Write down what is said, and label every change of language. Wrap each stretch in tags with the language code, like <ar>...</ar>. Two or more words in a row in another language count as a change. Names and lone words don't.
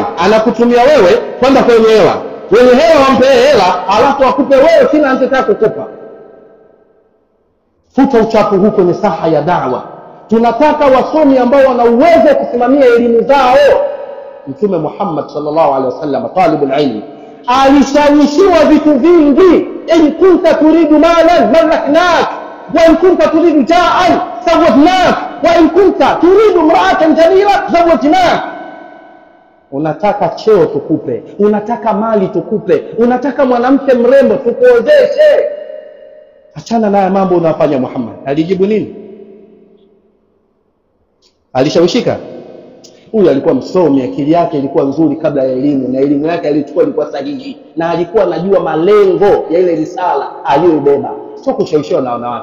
<sw>Anakutumia wewe kwenda kwenye hela. Wenye hela wampe hela, alafu akupe wewe kila anachotaka kukupa. Futa uchafu huko ni saha ya da'wa. Tunataka wasomi ambao wana uwezo kusimamia elimu zao. Mtume Muhammad</sw> <ar>صلى الله عليه وسلم، طالب العلم,</ar> <sw>alishawishiwa vitu vingi.</sw> <ar>إن كنت تريد مالا ملكناك، وإن كنت تريد جاها زوجناك، وإن كنت تريد امرأة جميلة زوجناك.</ar> <sw>Unataka cheo tukupe, unataka mali tukupe, unataka mwanamke mrembo tukuozeshe. Achana na mambo unafanya. Muhammad alijibu nini? Alishawishika? Huyu alikuwa msomi, akili yake ilikuwa nzuri kabla ya elimu, na elimu yake alichukua ilikuwa sahihi, na alikuwa anajua malengo ya ile risala aliyobeba, sio kushawishiwa na wanawake.</sw>